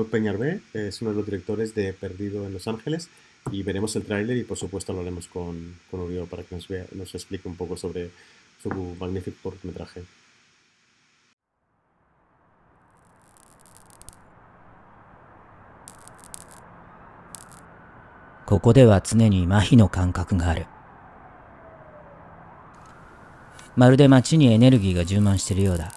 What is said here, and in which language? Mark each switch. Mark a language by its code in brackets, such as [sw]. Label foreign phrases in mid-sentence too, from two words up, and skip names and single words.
[es] Peñarbe, es uno de los directores de Perdido en Los Ángeles, y veremos el tráiler y por supuesto hablaremos con Uriol para que nos explique un poco sobre su magnífico cortometraje. [ja] ここでは常に麻痺の感覚がある。まるで街にエネルギーが充満しているようだ。